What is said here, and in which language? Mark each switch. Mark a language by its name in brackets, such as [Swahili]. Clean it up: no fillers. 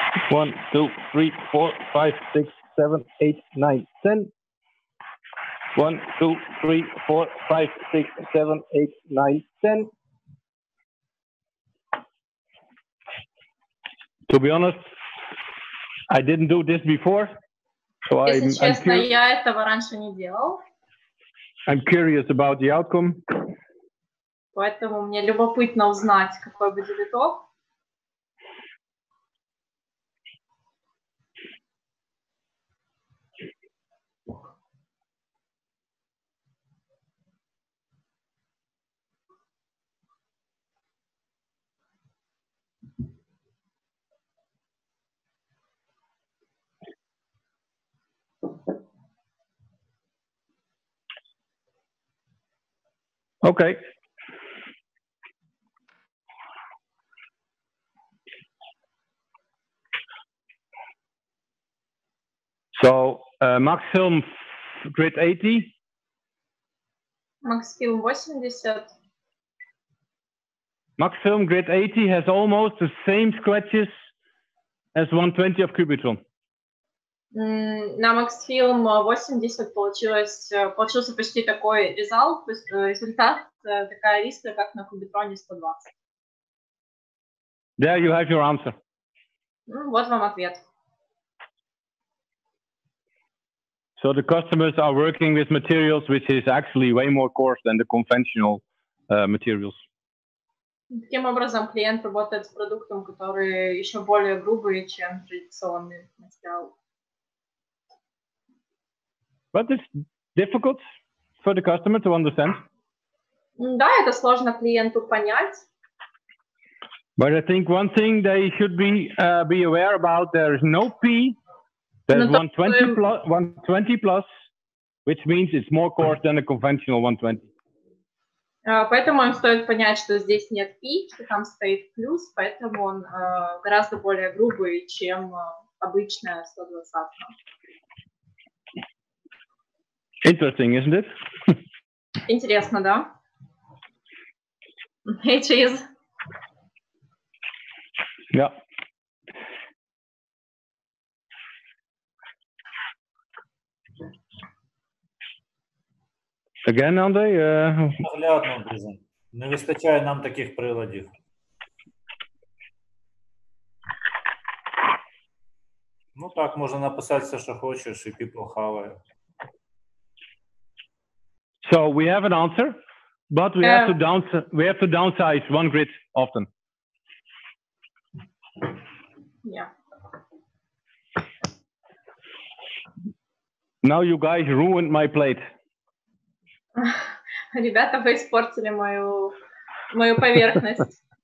[English] One, 2, 3, 4, 5, 6, 7, 8, 9, 10. 1, 2, 3, 4, 5, 6, 7, 8, 9, 10. To be honest, I didn't do this before, so [Russian] Если честно, я этого раньше не делал. [English] I'm curious about the outcome. [Russian] Поэтому мне любопытно узнать, какой будет итог. [English] Okay. So max film grid 80. Max film 80. Max film grid 80 has almost the same scratches as 120 of Cubitron. [Russian] На Max Film 80 получился почти такой результат, такая риска, как на Cubitron 120. [English] There you have your answer. [Russian] Вот вам ответ. [English] So the customers are working with materials which is actually way more coarse than the conventional materials. [Russian] Таким образом, клиент работает с продуктом, который еще более грубый, чем традиционный материал. [English] But it's difficult for the customer to understand. [Russian] Да, это сложно клиенту понять. [English] But I think one thing they should be aware about, there is no P, there's 120 plus, which means it's more coarse than a conventional 120. [Russian] Поэтому им стоит понять, что здесь нет P, что там стоит плюс, поэтому он гораздо более грубый, чем обычная 120. [English] Interesting, isn't it? [Russian] Интересно, да? [English] It is. Yeah. Again, Андрей? [Ukrainian] Наглядно дуже. Не вистачає нам таких приладів. Ну так, можна написати все, що хочеш, і [English] people [Ukrainian] хаває. [English] So we have an answer, but we have to downsize one grid often. Yeah. Now you guys ruined my plate. [Russian] Ребята, вы испортили мою поверхность.